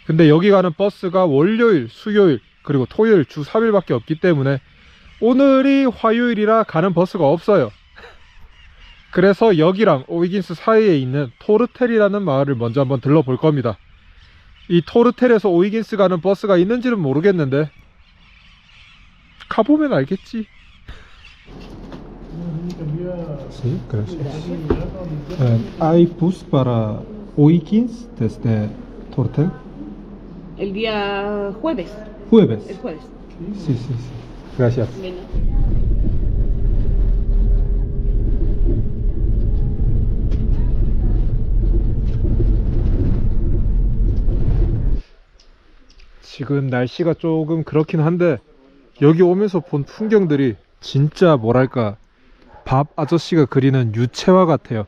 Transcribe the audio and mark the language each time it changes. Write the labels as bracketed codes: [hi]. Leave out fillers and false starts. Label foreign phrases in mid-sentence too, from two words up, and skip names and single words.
[ko] 근데 여기 가는 버스가 월요일, 수요일, 그리고 토요일 주 3일밖에 없기 때문에 오늘이 화요일이라 가는 버스가 없어요. 그래서 여기랑 오이긴스 사이에 있는 토르텔이라는 마을을 먼저 한번 들러볼 겁니다. 이 토르텔에서 오이긴스 가는 버스가 있는지는 모르겠는데 가보면 알겠지. [es] Sí, gracias. ¿Hay bus para O'Higgins desde Tortel? El día jueves. Jueves. El jueves. Sí, sí, sí. Gracias. [ko] 지금 날씨가 조금 그렇긴 한데 여기 오면서 본 풍경들이 진짜 뭐랄까 밥 아저씨가 그리는 유채화 같아요.